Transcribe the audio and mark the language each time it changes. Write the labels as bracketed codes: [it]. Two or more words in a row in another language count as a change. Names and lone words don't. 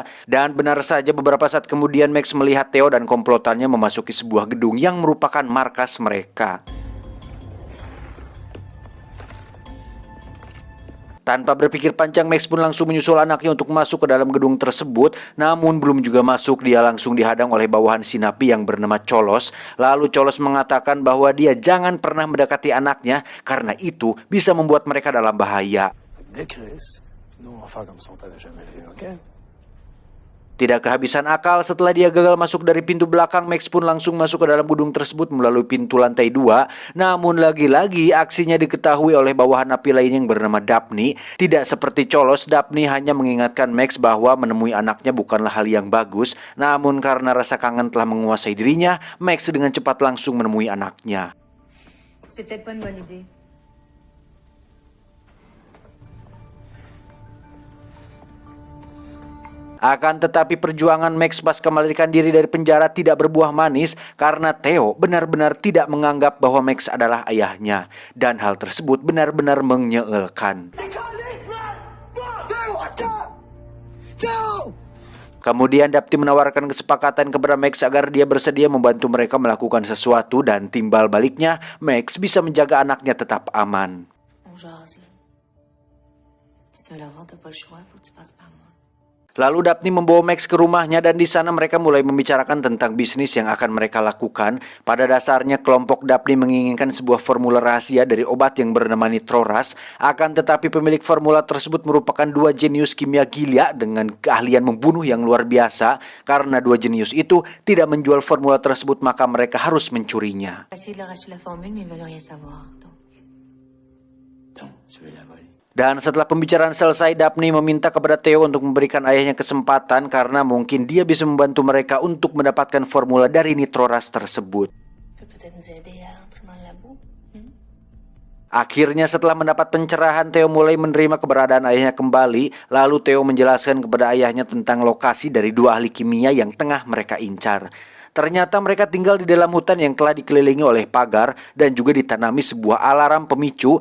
[id] Dan benar saja beberapa saat kemudian Max melihat Theo dan komplotannya memasuki sebuah gedung yang merupakan markas mereka. Tanpa berpikir panjang, Max pun langsung menyusul anaknya untuk masuk ke dalam gedung tersebut. Namun belum juga masuk, dia langsung dihadang oleh bawahan si napi yang bernama Cholos. Lalu Cholos mengatakan bahwa dia jangan pernah mendekati anaknya karena itu bisa membuat mereka dalam bahaya. [fr] Des Chris, nous on va faire comme si on t'avait jamais vu, ok? [id] Tidak kehabisan akal, setelah dia gagal masuk dari pintu belakang, Max pun langsung masuk ke dalam gedung tersebut melalui pintu lantai 2. Namun lagi-lagi aksinya diketahui oleh bawahan napi lain yang bernama Daphne. Tidak seperti Cholos, Daphne hanya mengingatkan Max bahwa menemui anaknya bukanlah hal yang bagus. Namun karena rasa kangen telah menguasai dirinya, Max dengan cepat langsung menemui anaknya. [fr] C'est peut-être pas une bonne idée. [id] Akan tetapi perjuangan Max pasca melarikan diri dari penjara tidak berbuah manis karena Theo benar-benar tidak menganggap bahwa Max adalah ayahnya. Dan hal tersebut benar-benar menyeelkan. Kemudian Daphne menawarkan kesepakatan kepada Max agar dia bersedia membantu mereka melakukan sesuatu dan timbal baliknya Max bisa menjaga anaknya tetap aman. [fr] On jase, là. Si tu veux l'avoir, t'as pas le choix, faut que tu passes par moi. [id] Lalu Daphne membawa Max ke rumahnya dan di sana mereka mulai membicarakan tentang bisnis yang akan mereka lakukan. Pada dasarnya kelompok Daphne menginginkan sebuah formula rahasia dari obat yang bernama Nitroras. Akan tetapi pemilik formula tersebut merupakan dua jenius kimia gila dengan keahlian membunuh yang luar biasa. Karena dua jenius itu tidak menjual formula tersebut maka mereka harus mencurinya. [fr] Essayer de leur acheter la formule, mais ils veulent rien savoir. Donc, tu veux la voler? [id] Dan setelah pembicaraan selesai, Daphne meminta kepada Theo untuk memberikan ayahnya kesempatan karena mungkin dia bisa membantu mereka untuk mendapatkan formula dari Nitroras tersebut. [fr] Tu peux peut-être nous aider à entrer dans le labo? [id] Akhirnya setelah mendapat pencerahan, Theo mulai menerima keberadaan ayahnya kembali. Lalu Theo menjelaskan kepada ayahnya tentang lokasi dari dua ahli kimia yang tengah mereka incar. Ternyata mereka tinggal di dalam hutan yang telah dikelilingi oleh pagar dan juga ditanami sebuah alarm pemicu.